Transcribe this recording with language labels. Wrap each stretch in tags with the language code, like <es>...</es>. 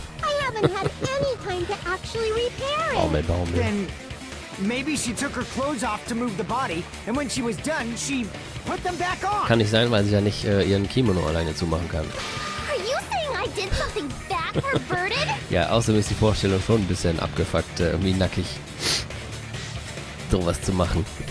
<en>I haven't had any time to actually repair it.</en> <de>Baumel.</de> <en>Then maybe she took her clothes off to move the body, and when she was done, she put them back on.</en> <de>Kann nicht sein, weil sie ja nicht ihren Kimono alleine zumachen kann.</de> <en>Are you saying I did something that perverted?</en> <de>Ja, außerdem ist die Vorstellung schon ein bisschen abgefuckt, irgendwie nackig sowas zu machen.</de>